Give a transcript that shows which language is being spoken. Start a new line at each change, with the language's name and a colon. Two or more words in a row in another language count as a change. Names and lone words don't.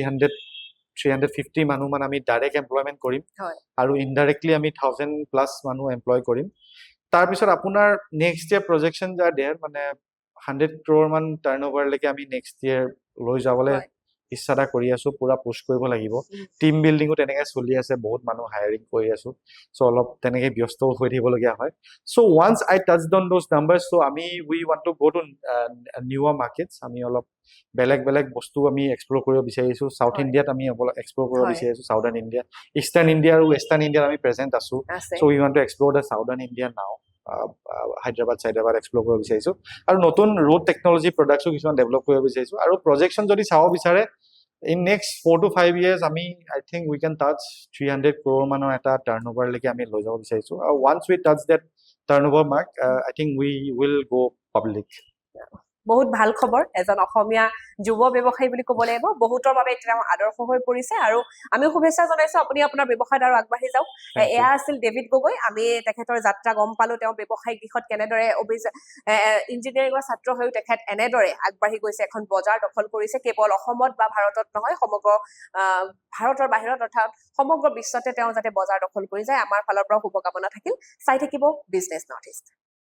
Assamese: 350 মানুহ মান আমি
English: direct employment
Assamese: কৰিম আৰু ইনডাইৰেক্টলি আমি 1000 প্লাস মানুহ এমপ্লয় কৰিম তাৰ পিছত আপোনাৰ
English: next year projection
Assamese: যা দেৰ মানে 100 crore মান টাৰ্নওভাৰ লৈকে আমি
English: next year
Assamese: লৈ যাবলৈ ইচ্ছাটা কৰি আছো পুৰা পুশ কৰিব লাগিব
English: team building
Assamese: তেনেকৈ চলি আছে বহুত মানুহ হায়াৰিং কৰি আছো সো অলপ তেনেকৈ ব্যস্ত হৈ থাকিবলগীয়া হয় সো
English: once I touch down those numbers
Assamese: সো আমি উই
English: want to go to newer markets
Assamese: আমি অলপ বেলেগ বস্তু আমি এক্সপ্লোৰ কৰিব বিচাৰিছো সাউথ ইণ্ডিয়াত আমি এক্সপ্লোৰ কৰিব বিচাৰিছো সাউদাৰ্ণ ইণ্ডিয়া ইষ্টাৰ্ণ ইণ্ডিয়া আৰু ৱেষ্টাৰ্ণ ইণ্ডিয়াত আমি প্ৰেজেন্ট আছো
English: so we want to explore the Southern India now
Assamese: হায়দৰাবাদ এক্সপ্লোৰ কৰিব বিচাৰিছো আৰু নতুন
English: road technology products
Assamese: কিছুমান ডেভেলপ কৰিব বিচাৰিছো আৰু প্ৰজেকশন যদি চাব বিচাৰে
English: in next 4 to 5 years I think we can touch 300 crore
Assamese: মানৰ এটা turnover লৈকে আমি লৈ যাব বিচাৰিছো
English: once we touch that turnover mark I think we will go public
Assamese: বহুত ভাল খবৰ এজন অসমীয়া যুৱ ব্যৱসায়ী বুলি ক'ব লাগিব বহুতৰ বাবে এটা আদৰ্শ হৈ পৰিছে আৰু আমি শুভেচ্ছা জনাইছো আপুনি আপোনাৰ ব্যৱসায়ত আৰু আগবাঢ়ি যাওক এয়া আছিল ডেভিড গগৈ আমি তেখেতৰ যাত্ৰা গম পালো তেওঁ ব্যৱসায়িক দিশত কেনেদৰে ইঞ্জিনিয়াৰিঙৰ ছাত্ৰ হৈ তেখেত এনেদৰে আগবাঢ়ি গৈছে এখন বজাৰ দখল কৰিছে কেৱল অসমত বা ভাৰতত নহয় সমগ্ৰ ভাৰতৰ বাহিৰত অৰ্থাৎ সমগ্ৰ বিশ্বতে তেওঁ যাতে বজাৰ দখল কৰি যায় আমাৰ ফালৰ পৰা শুভকামনা থাকিল চাই থাকিব বিজনেছ নৰ্থ ইষ্ট